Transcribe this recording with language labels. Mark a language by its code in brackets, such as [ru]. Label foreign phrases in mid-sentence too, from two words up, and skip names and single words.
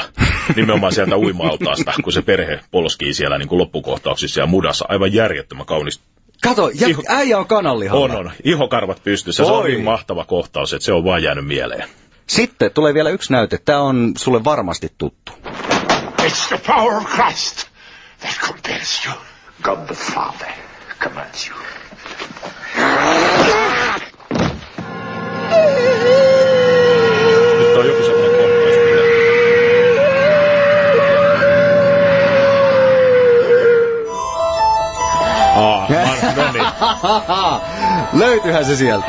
[fi] Nimenomaan sieltä uimaalta. Kun se perhe polskii siellä niin kuin loppukohtauksissa ja mudassa. Aivan järjettömän kaunis. Kato, äijä on kananlihalla. On. Ihokarvat pystyssä. Se on niin mahtava kohtaus, että se on vaan jäänyt mieleen. Sitten tulee vielä yksi näyte. Tää on sulle varmasti tuttu. [en] It's the power of Christ that compels you. God the Father commands you. [fi] Nyt on joku semmoinen kohtaus. Löytyyhän se sieltä.